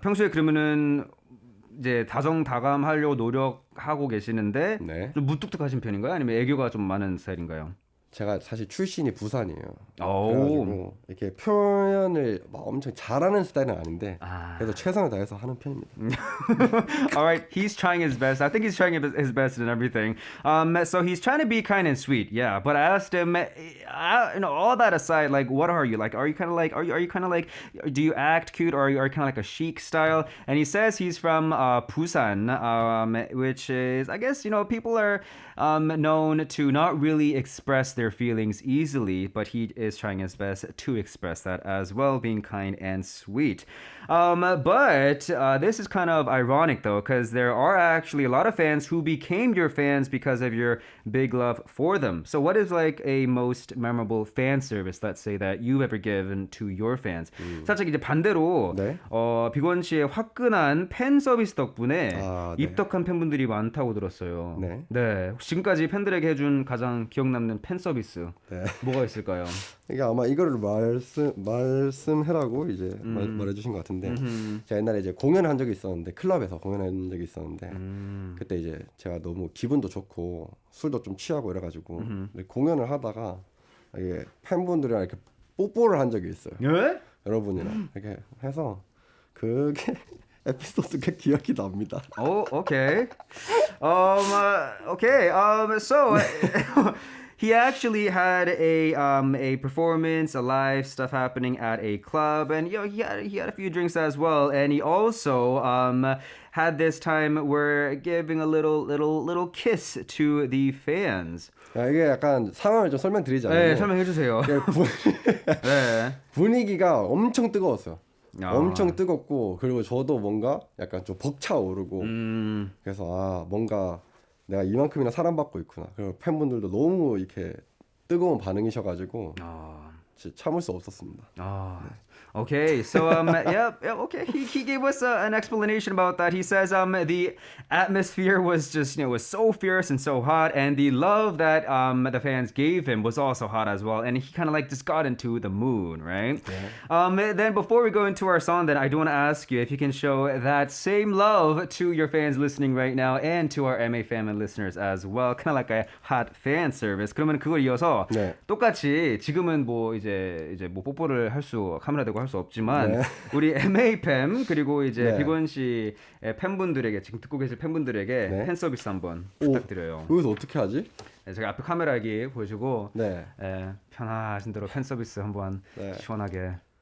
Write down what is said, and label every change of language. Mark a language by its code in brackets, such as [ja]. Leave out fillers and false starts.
[ko] 평소에 그러면은 이제 다정다감하려고 노력하고 계시는데 좀 무뚝뚝하신 편인가요? 아니면 애교가 좀 많은 스타일인가요? 제가 사실 출신이 부산이에요. 그래가지고 이렇게 표현을 막 엄청 잘하는 스타일은 아닌데 그래도 최선을 다해서 하는 편입니다. [en] Alright, he's trying his best. I think he's trying his best in everything. So he's trying to be kind and sweet, yeah. But I asked him, all that aside, like, what are you like? Are you kind of like, do you act cute, or are you kind of like a chic style? And he says he's from Busan, which is, I guess, people are known to not really express their feelings easily, but he is trying his best to express that as well, being kind and sweet. But this is kind of ironic though, because there are actually a lot of fans who became your fans because of your big love for them. So what is like a most memorable fan service, let's say, that you've ever given to your fans? [ko] 살짝 이제 반대로 비건 씨의 화끈한 팬 서비스 덕분에 입덕한 팬분들이 많다고 들었어요. 네. 지금까지 팬들에게 해준 가장 기억 남는 팬 서비스 뭐가 있을까요? 이게 아마 이거를 말씀해라고 이제 말해주신 것 같은데 제가 옛날에 이제 공연을 한 적이 있었는데 클럽에서 공연한 적이 있었는데 그때 이제 제가 너무 기분도 좋고 술도 좀 취하고 이래가지고 공연을 하다가 이게 팬분들이랑 이렇게 뽀뽀를 한 적이 있어요. 여러분이랑 이렇게 해서 그게 에피소드가 기억이 납니다. [en] Oh, okay. Okay. So he actually had a performance, a live stuff happening at a club, and he had a few drinks as well, and he also had this time where giving a little kiss to the fans. [ko] 이게 약간 상황을 좀 설명드리자면 네, 설명해 주세요. 네. 분위기가 엄청 뜨거웠어요. 아. 엄청 뜨겁고 그리고 저도 뭔가 약간 좀 벅차오르고 그래서 뭔가 내가 이만큼이나 사랑받고 있구나. 그리고 팬분들도 너무 이렇게 뜨거운 반응이셔가지고 진짜 참을 수 없었습니다. [en] Okay, so okay. He gave us an explanation about that. He says the atmosphere was just was so fierce and so hot, and the love that the fans gave him was also hot as well. And he kind of like just got into the mood, right? Yeah. Then before we go into our song, then I do want to ask you if you can show that same love to your fans listening right now and to our MA family listeners as well. Kind of like a hot fan service. [ko] 그러면 그걸 이어서 똑같이 지금은 뭐 이제 뭐 뽀뽀를 카메라 대고 할 수 없지만 우리 MA팸 그리고 이제 비건 씨의 팬분들에게 지금 듣고 계실 팬분들에게 팬 서비스 한번 부탁드려요. 여기서 어떻게 하지? 제가 앞에 카메라 여기 보시고 편하신 대로 팬 서비스 한번 시원하게.